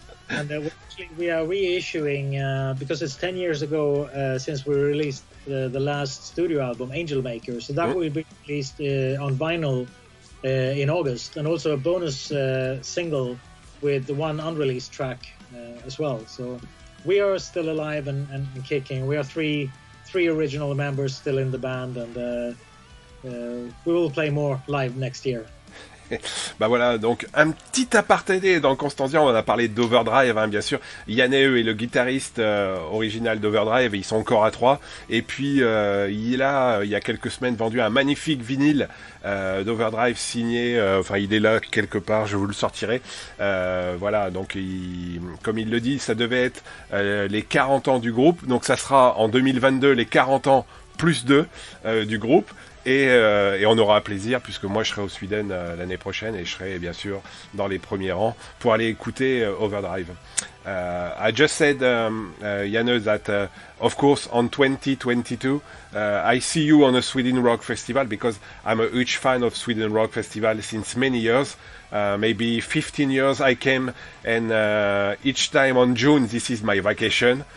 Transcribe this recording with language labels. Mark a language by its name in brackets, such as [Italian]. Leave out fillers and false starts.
[English] And we are reissuing because it's 10 years ago since we released the last studio album, Angel Maker, so that will be released on vinyl in August, and also a bonus single with the one unreleased track as well. So we are still alive and kicking. We are three original members still in the band, and we will play more live next year. [French] Voilà, donc un petit aparté dans Constancia. On a parlé d'Overdrive, hein, bien sûr. Janne est le guitariste original d'Overdrive, ils sont encore à 3. Et puis il y a quelques semaines vendu un magnifique vinyle d'Overdrive signé, il est là quelque part, je vous le sortirai. Voilà, donc comme il le dit, ça devait être les 40 ans du groupe, donc ça sera en 2022 les 40 ans plus 2 du groupe. Et on aura plaisir, puisque moi je serai au Sweden l'année prochaine, et je serai bien sûr dans les premiers rangs pour aller écouter Overdrive. [English] I just said, Janne, that of course on 2022 I see you on a Sweden Rock Festival, because I'm a huge fan of Sweden Rock Festival since many years. Maybe 15 years I came, and each time on June, this is my vacation.